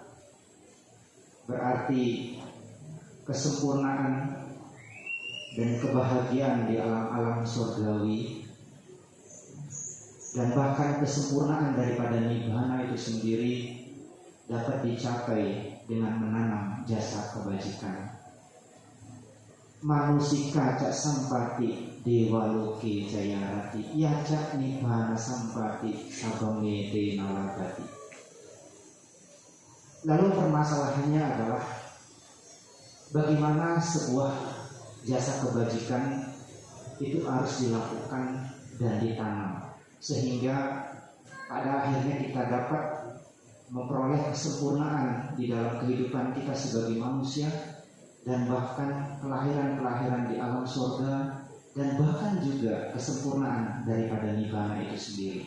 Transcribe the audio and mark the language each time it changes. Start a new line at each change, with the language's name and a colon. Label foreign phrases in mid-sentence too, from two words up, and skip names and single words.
Indonesian: berarti kesempurnaan dan kebahagiaan di alam-alam surgawi, dan bahkan kesempurnaan daripada nibbana itu sendiri dapat dicapai dengan menanam jasa kebajikan.
Pali: Manusika ca sampati dewaloke jayarati yaca nibbana sampati sabamete nalabati.
Indonesian: Lalu permasalahannya adalah bagaimana sebuah jasa kebajikan itu harus dilakukan dan ditanam, sehingga pada akhirnya kita dapat memperoleh kesempurnaan di dalam kehidupan kita sebagai manusia, dan bahkan kelahiran-kelahiran di alam surga, dan bahkan juga kesempurnaan daripada nibbana itu sendiri.